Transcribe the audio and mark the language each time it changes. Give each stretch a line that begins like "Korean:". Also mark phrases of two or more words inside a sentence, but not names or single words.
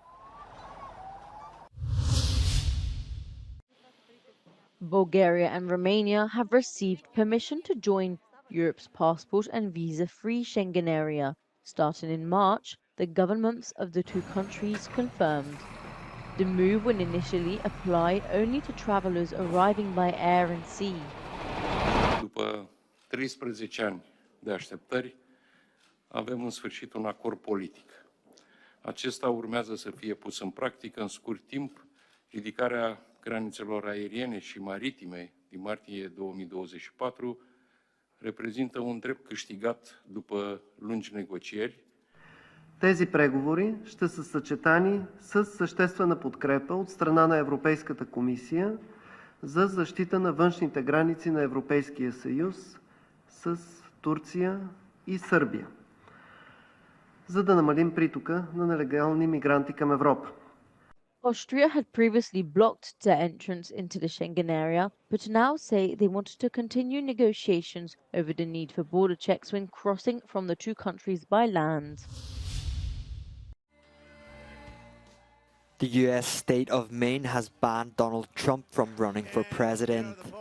English: Bulgaria and Romania have received permission to join Europe's passport and visa-free Schengen area. Starting in March, the governments of the 2 countries confirmed. The move will initially apply only to travelers arriving by air and sea.
Romanian: După 13 ani de așteptări, avem în sfârșit un acord politic. Acesta urmează să fie pus în practică în scurt timp. Ridicarea granițelor aeriene și maritime din martie 2024 reprezintă un drept câștigat după lungi negocieri.
Bulgarian: Тези преговори ще са съчетани с съществена подкрепа от страна на Европейската комисия за защита на външните граници на Европейския съюз с Турция и Сърбия, за да намалим притока на нелегални мигранти към Европа.
English: Austria had previously blocked their entrance into the Schengen area, but now say they wanted to continue negotiations over the need for border checks when crossing from the 2 countries by land. The US state of Maine has banned Donald Trump from running for president.